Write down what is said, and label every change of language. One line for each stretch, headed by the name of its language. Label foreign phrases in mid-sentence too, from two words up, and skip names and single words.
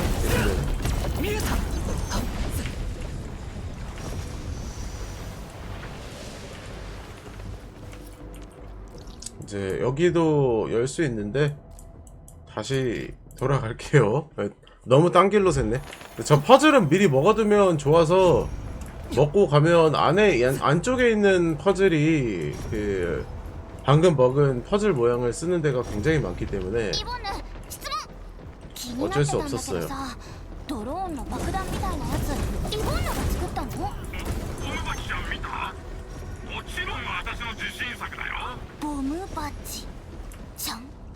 Korean: 근데 이제 여기도 열 수 있는데 다시 돌아갈게요. 너무 딴 길로 샜네. 저 퍼즐은 미리 먹어두면 좋아서 먹고 가면 안쪽에 있는 퍼즐이 그 방금 먹은 퍼즐 모양을 쓰는 데가 굉장히 많기 때문에
Japanese: イボンヌ質問気になって
Korean: 어쩔
Japanese: た
Korean: 수
Japanese: んだけど
Korean: 없었어요.
Japanese: さドローンの爆弾みたいなやつイボンヌが作ったの？小椿ちゃん見た？もちろん私の自信作だよ。ボムバチちゃん。